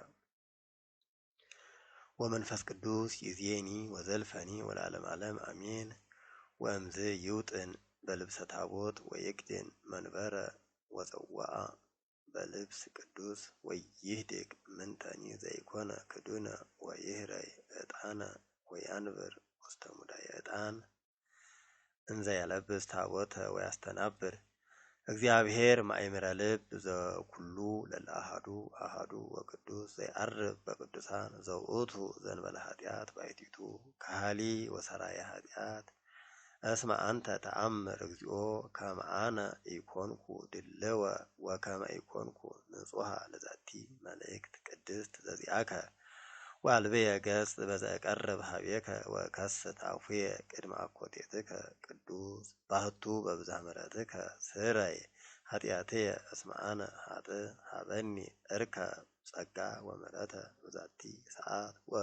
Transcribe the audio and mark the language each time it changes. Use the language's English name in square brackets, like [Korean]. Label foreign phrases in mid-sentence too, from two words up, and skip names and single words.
[Geez] ወመንፈስ ቅዱስ ይዜኒ ወዘልፈኒ ወለዓለመ ዓለም አሜን። ወእምዝ ይውጥን በልብሰ ታቦት ወይክድን መንበረ ወፀዋአ በልብስ ቅዱስ ወይህድግ ምንተኒ ዘይኮነ ክዱነ ወይህረይ ዕጣነ ወያንብር ውስተ ሙዳየ ዕጣን እንዘ ያለብስ ታቦተ ወያስተናብር እግዚአብሔር ማእምረ ልብ ዘኩሉ ለለአሃዱ አሃዱ ወቅዱስ ዘይዐርብ በቅዱሳን ዘውእቱ ዘእንበለ ኃጢአት ባሕቲቱ ካህሊ ወሰራየ ኃጢአት እስመ አንተ ተአምር እግዚኦ ከመ አነ ኢኮንኩ ድልወ ወከመ ኢኮንኩ ንጹሐ ለዛቲ መልእክት ቅድስት ዘዚአከ ወአልብየ ገጽ በዘቀርብ ሀቤከ ወከስት አፉየ ቅድመ አኮቴትከ ቅዱስ ባህቱ በብዝኃ ምሕረትከ ስረይ ኃጢአትየ እስመ አነ ኃጥእ ሀበኒ እርከ ጸጋ ወምሕረተ በዛቲ ሰዓት